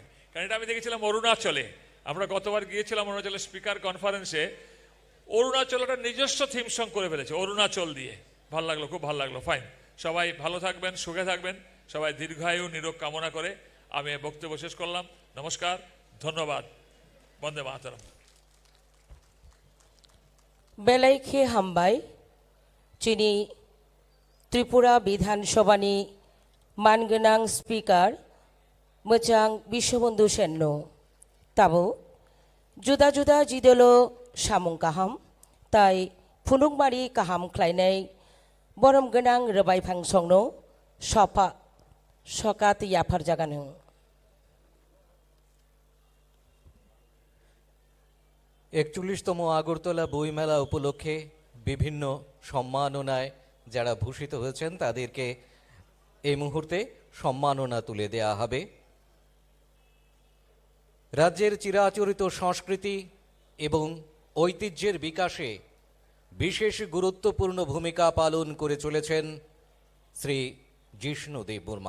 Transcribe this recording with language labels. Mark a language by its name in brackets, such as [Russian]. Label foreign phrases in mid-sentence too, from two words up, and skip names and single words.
[Bangla] কারণ এটা আমি দেখেছিলাম অরুণাচলে, আমরা গতবার গিয়েছিলাম অরুণাচলের [English] speaker conference, [Bangla] অরুণাচল একটা নিজস্ব [English] theme song [Bangla] করে ফেলেছে অরুণাচল দিয়ে। ভালো লাগলো, খুব ভালো লাগলো, ফাইন। সবাই ভালো থাকবেন, সুখে থাকবেন, সবাই দীর্ঘায়ু নিরোগ কামনা করে আমি বক্তব্য শেষ করলাম। নমস্কার, ধন্যবাদ, বন্দে মাতরম। [Kok Borok] बेलायखि हामबाय चिनी त्रिपुरा विधानसभानि मानगोनां स्पिकार मोजां बिश्वबन्धु सेननो ताबो जुदा जुदा जिदोलो सामुं गाहाम ताई फुलुंबारि गाहाम ख्लायनाय बरम गोनां रबायफां संनो सफा सकात याफार जागानो। [Bangla] 41তম আগরতলা বইমেলা উপলক্ষে বিভিন্ন সম্মাননায় যারা ভূষিত হয়েছেন তাদেরকে এই মুহূর্তে সম্মাননা তুলে দেয়া হবে। রাজ্যের চিরাচরিত সংস্কৃতি এবং ঐতিহ্যের বিকাশে বিশেষ গুরুত্বপূর্ণ ভূমিকা পালন করে চলেছেন শ্রী জিষ্ণু দেববর্মা।